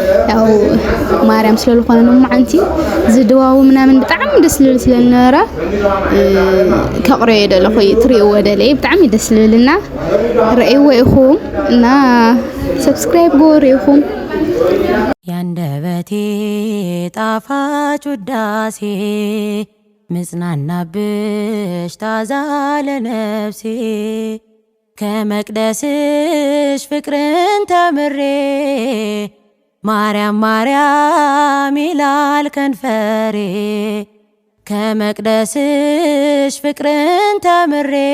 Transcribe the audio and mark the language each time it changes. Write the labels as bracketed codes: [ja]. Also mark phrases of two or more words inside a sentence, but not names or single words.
[ti] ያው ማርያም ስለ ዝኾነ ሎማዓንቲ ዝድዋው ምናምን ብጣዕሚ ደስ ዝብል ስለ ዝነበረ፣ እ፣ ከቕርዮ የደለኹ እዩ፣ ትርእይዎ ደለየ፣ ብጣዕሚ ደስ ዝብልና ረእይዎ ኢኹም እና ሰብስክራይብ ግበሩ ኢኹም። [am] ያንደበቴ ጣፋጭ ውዳሴ ምጽናናብሽ ታዛ ለነፍሴ፣ ከመቅደስሽ ፍቅርን ተምሬ ማርያም ማርያም ይላል ከንፈሬ። ከመቅደስሽ ፍቅርን ተምሬ